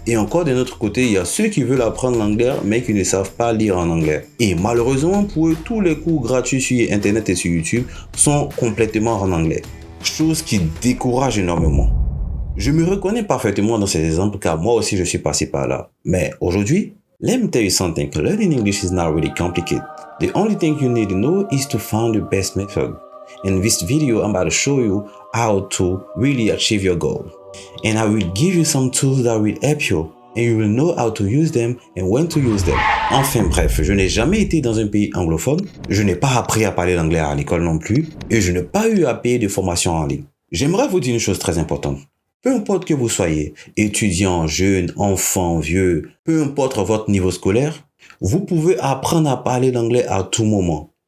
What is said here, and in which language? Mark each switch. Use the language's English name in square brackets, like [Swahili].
[French] Et encore d'un autre côté, il y a ceux qui veulent apprendre l'anglais mais qui ne savent pas lire en anglais. Et malheureusement pour eux, tous les cours gratuits sur Internet et sur YouTube sont complètement en anglais. Chose qui décourage énormément. Je me reconnais parfaitement dans ces exemples car moi aussi je suis passé par là. Mais aujourd'hui, [English] let me tell you something. Learning English is not really complicated. The only thing you need to know is to find the best method. In this video, I'm about to show you how to really achieve your goal. And I will give you some tools that will help you. And you will know how to use them and when to use them. [French] Enfin bref, je n'ai jamais été dans un pays anglophone. Je n'ai pas appris à parler l'anglais à l'école non plus. Et je n'ai pas eu à payer de formation en ligne. J'aimerais vous dire une chose très importante. Peu importe que vous soyez, étudiant, jeune, enfant, vieux, peu importe votre niveau scolaire, vous pouvez apprendre à parler l'anglais à tout moment.